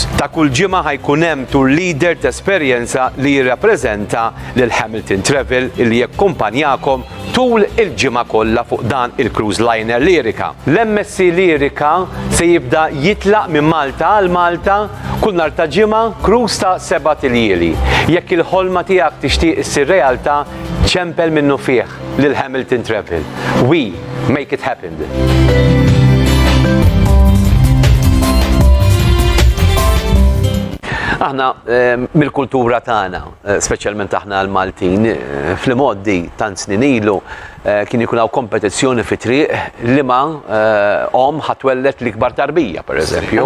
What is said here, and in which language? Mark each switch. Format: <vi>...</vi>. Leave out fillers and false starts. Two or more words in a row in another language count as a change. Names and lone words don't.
<mt>Ta' kull ġimgħa ħajkun hemm</mt> <en>tour leader</en> <mt>ta' esperjenza li jirrappreżenta lil Hamilton Travel li jakkumpanjakom tul il-ġimgħa kollha fuq dan il-</mt> <en>cruise liner</en> <mt>Lirica. L-MSC Lirica se jibda jitlaq minn Malta għal Malta kull nhar ta' ġimgħa cruise ta' 7 tiljieli. Jekk il-ħolma tiegħek tixtieq issir realtà, ċempel minnu fih lil Hamilton Travel.</mt> <en>We make it happen.</en> <mt>Aħna mill-kultura tagħna, speċjalment aħna l-Maltin, fl-modi tant snin ilu kien ikun hawn kompetizzjoni fi triq li ma ħatwellet l-ikbar tarbija, pereżempju.</mt>